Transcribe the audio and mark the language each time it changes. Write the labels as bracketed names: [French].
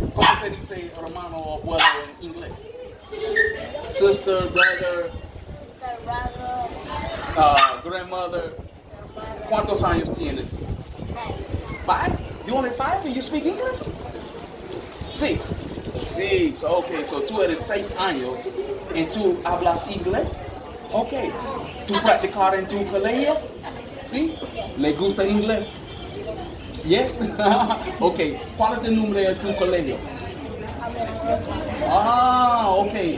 [Spanish] ¿Cómo se dice hermano o abuelo en inglés? [English] Sister, brother, grandmother. [Spanish] ¿Cuántos años tienes? [English] 5? You only 5 and you speak English? 6. 6. Ok, so [Spanish] tú eres 6 años y tú hablas inglés. Ok. ¿Tú practicas en tu colegio? ¿Sí? ¿Le gusta inglés? [English] Yes. [Spanish] Ok. ¿Cuál es el nombre de tu colegio? Ah, ok.